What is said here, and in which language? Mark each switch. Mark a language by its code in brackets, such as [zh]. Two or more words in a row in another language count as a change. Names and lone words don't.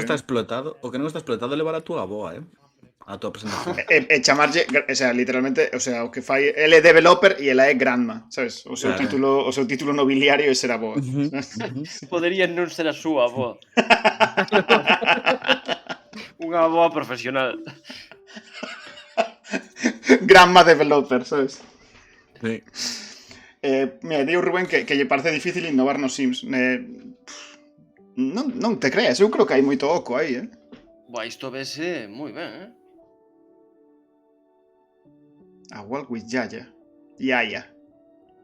[gl] non está explotado, é levar a túa aboa, a túa presentación. E chamarlle, o sea, literalmente, o sea, o que fai, ele é developer e ela é grandma, sabes? O seu título nobiliario é ser aboa. Podería non ser a súa avoa. Unha avoa profesional. [en] Grandma developer, [gl] sabes? Sí. Mira, diu Rubén que lle parece difícil innovar nos Sims. Non te creas, eu creo que hai moito oco aí, Buah, isto vese moi ben, A Walk with Yaya.